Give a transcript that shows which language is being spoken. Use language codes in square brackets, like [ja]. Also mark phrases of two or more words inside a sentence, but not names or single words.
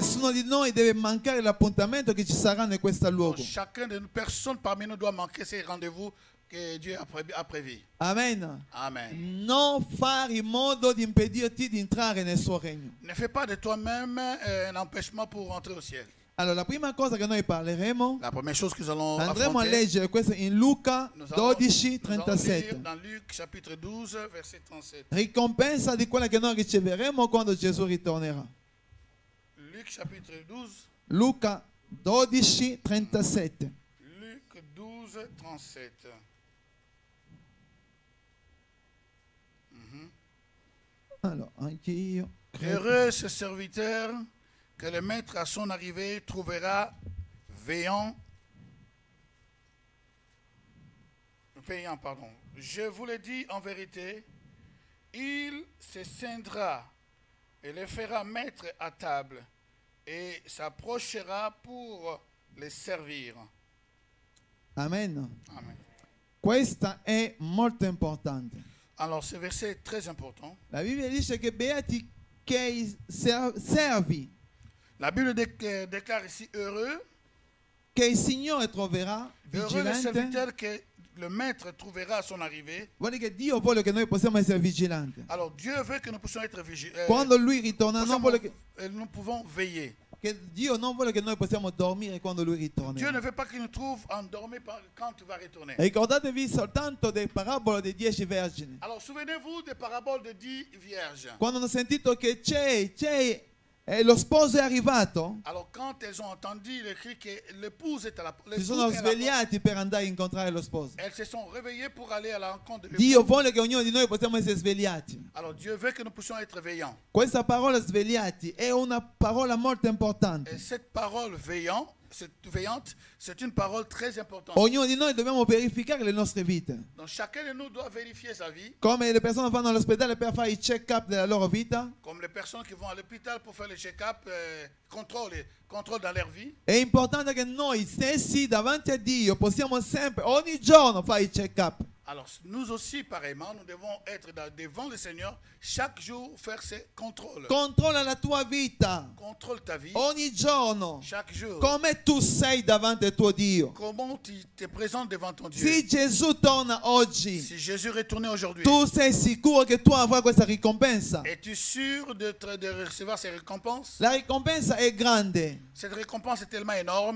[it] Ognuno di noi deve mancare l'appuntamento che ci sarà in questo luogo. [fr] Chacun de nous, personne parmi nous doit manquer ces rendez-vous que Dieu a prévu. Amen. Amen. [it] Non fare in modo di impedirti di entrare nel suo regno. [fr] Ne fais pas de toi-même un empêchement pour rentrer au ciel. [it] Allora, la prima cosa che noi parleremo, [fr] La première chose que nous allons [it] andremo a [fr] affronter, [it] leggere questo in Luca [fr] nous allons [it] 12, [fr] lire [it] 37. [fr] dans Luc chapitre 12, verset 37. [it] Ricompensa di quella che noi riceveremo quando Gesù ritornerà. [fr] Luc chapitre 12. [it] Luca 12, 37. [fr] Luc 12, 37. [it] Allora, anch'io credo. [fr] Heureux ce serviteur que le maître à son arrivée trouvera veillant. Pardon. Je vous le dis en vérité, il se scindra et le fera mettre à table et s'approchera pour les servir. Amen. Amen. [it] Questa è molto importante. [fr] Alors ce verset est très important. [it] La Bibbia dice che beati che servi, [fr] La Bible déclare ici heureux, [it] che il Signore troverà [fr] heureux le [it] vigilante. [fr] serviteur que le maître trouvera à son arrivée. [it] Vuole che Dio vuole che noi possiamo essere vigilanti. [fr] Alors Dieu veut que nous puissions être vigilants. [it] Quando Lui ritorna, non vuole che [fr] Nous pouvons veiller. [it] Dio non vuole che noi possiamo dormire quando Lui ritorna. [fr] Dieu ne veut pas qu'il nous trouve endormis quand tu vas retourner. [it] Ricordatevi soltanto delle parabole dei 10 vergini. [fr] Alors souvenez-vous des paraboles de 10 vierges. [it] Quando hanno sentito che lo sposo è arrivato, [fr] Alors quand elles ont entendu le cri que l'épouse est à la [it] si sono svegliati per andare a incontrare lo sposo. [fr] elles se sont réveillées pour aller à la rencontre de [it] Dio [fr] l'épouse. [it] vuole che ognuno di noi possiamo essere svegliati. [fr] Alors Dieu veut que nous puissions être veillants. [it] Questa parola svegliati è una parola molto [fr] Et [it] importante. [fr] cette parole veillante, c'est une parole très importante. [it] Ognuno di noi dobbiamo verificare le nostre vite. [fr] Donc chacun de nous doit vérifier sa vie, [it] Come le persone vanno all'ospedale per fare i check-up della loro vita, [fr] comme les personnes qui vont à l'hôpital pour faire le check-up, contrôle dans leur vie. [it] è importante che noi stessi davanti a Dio possiamo sempre, ogni giorno, fare i check-up. [fr] Alors nous aussi, pareillement, nous devons être devant le Seigneur chaque jour, faire ces contrôles. [it] Controlla la tua vita [fr] Contrôle ta vie [it] ogni giorno. [fr] chaque jour. [it] Come tu sei davanti al tuo Dio. [fr] Comment tu te présentes devant ton Dieu. [it] Se Gesù torna oggi, [fr] Si Jésus est retourné aujourd'hui, [it] tu sei sicuro che tu avrai questa ricompensa? [fr] es-tu sûr de recevoir ces récompenses? [it] La ricompensa è grande. [fr] Cette récompense est tellement énorme.